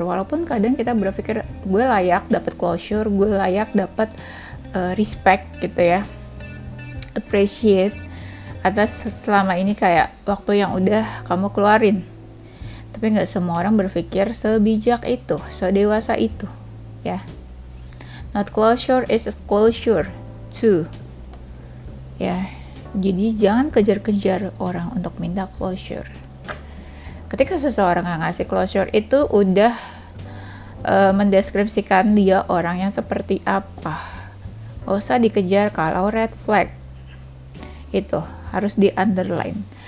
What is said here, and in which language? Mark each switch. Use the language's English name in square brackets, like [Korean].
[Indonesian] Walaupun kadang kita berpikir gue layak dapat closure, gue layak dapat respect gitu ya, appreciate atas selama ini kayak waktu yang udah kamu keluarin. Tapi nggak semua orang berpikir sebijak itu, sedewasa itu, ya. [English] Not closure is a closure too, ya. [Indonesian] Jadi jangan kejar-kejar orang untuk minta closure. Ketika seseorang nggak ngasih closure itu udah mendeskripsikan dia orang yang seperti apa. Gak usah dikejar kalau red flag. Itu harus di underline.